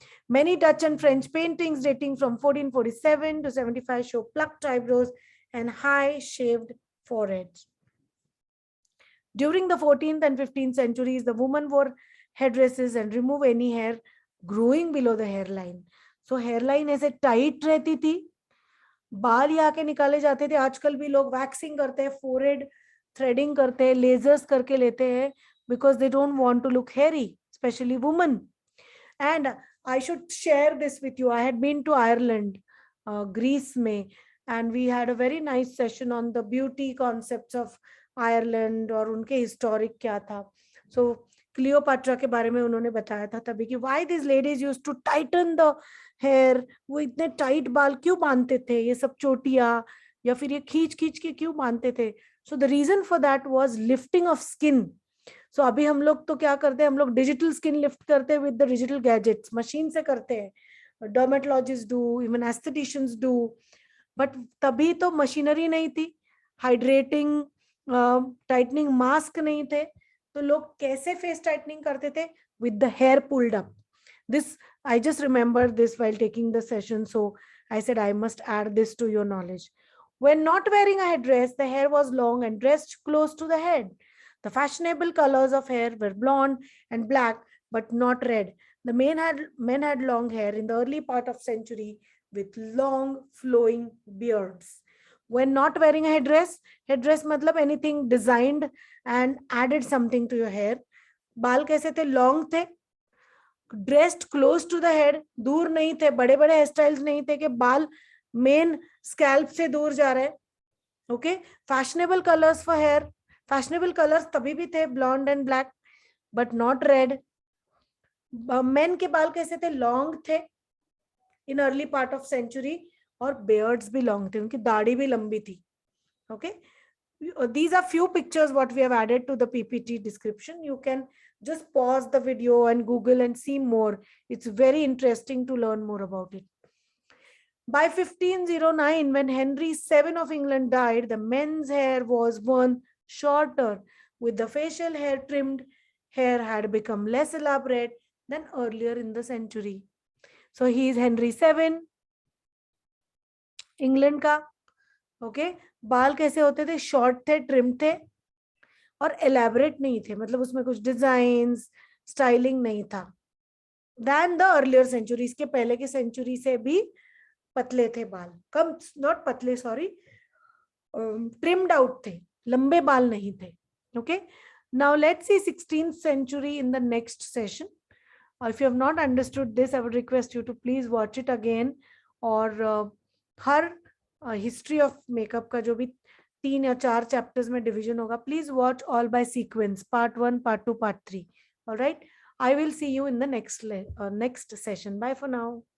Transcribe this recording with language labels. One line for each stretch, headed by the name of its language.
English: Many Dutch and French paintings dating from 1447 to 75 show plucked eyebrows and high shaved foreheads. During the 14th and 15th centuries, the women wore headdresses and remove any hair growing below the hairline.
Hindi: So hairline ऐसे tight रहती थी, बाल यहाँ के निकाले जाते थे. आजकल भी लोग वैक्सिंग करते हैं, forehead threading करते हैं, lasers करके लेते हैं,
English: because they don't want to look hairy, especially women. And I should share this with you. I had been to Ireland, Greece में, and we had a very nice session on the beauty concepts of Ireland
Hindi: और उनके historic क्या था. So Cleopatra के बारे में उन्होंने बताया था तभी कि
English: why these ladies used to tighten the hair,
Hindi: वो इतने टाइट बाल क्यों बांधते थे, ये सब चोटियां या फिर ये खींच खींच के क्यों बांधते थे.
English: So the reason for that was lifting of skin.
Hindi: So अभी हम लोग तो क्या करते हैं, हम लोग डिजिटल स्किन लिफ्ट करते हैं
English: with the digital gadgets,
Hindi: machine से करते हैं.
English: dermatologist do, even estheticians do,
Hindi: but तभी तो मशीनरी नहीं थी, हाइड्रेटिंग टाइटनिंग मास्क नहीं थे, तो लोग कैसे फेस टाइटनिंग करते थे?
English: With the hair pulled up. This I just remember this while taking the session, so I said I must add this to your knowledge. When not wearing a headdress, the hair was long and dressed close to the head. The fashionable colors of hair were blonde and black, but not red. The men had long hair in the early part of century with long flowing beards. When not wearing a headdress मतलब anything designed and added something to your hair.
Hindi: बाल कैसे थे? Long थे. Dressed close to the head, दूर नहीं थे, बड़े बड़े हेयर स्टाइल्स नहीं थे कि बाल मेन स्कैल्प से दूर जा रहे.
English: okay, fashionable colours for hair, fashionable colours
Hindi: तभी भी थे,
English: Blonde and black, but not red.
Hindi: Main के बाल कैसे थे? लॉन्ग थे
English: in early part of century,
Hindi: और बेयर्ड्स भी लॉन्ग थे, उनकी दाढ़ी भी लंबी थी.
English: Okay, these are few pictures what we have added to the PPT description. You can just pause the video and Google and see more. It's very interesting to learn more about it. By 1509, when Henry VII of England died, the men's hair was worn shorter, with the facial hair trimmed. Hair had become less elaborate than earlier in the century. So he is Henry 7,
Hindi: England का. Okay. बाल कैसे होते थे? Short थे, trim थे और elaborate नहीं थे, मतलब उसमें कुछ डिजाइन स्टाइलिंग नहीं था. दैन द अर्लियर सेंचुरी, इसके पहले की सेंचुरी से भी पतले थे बाल, कम, नॉट पतले, सॉरी, ट्रिम्ड आउट थे, लंबे बाल नहीं थे. Okay.
English: Now let's see 16th century in the next session. If you have not understood this, I would request you to please watch it again.
Hindi: और हर हिस्ट्री ऑफ मेकअप का जो भी 3 या 4 चैप्टर्स में डिवीजन होगा,
English: Please watch all by sequence, part 1, part 2, part 3. All right. I will see you in the next session. Bye for now.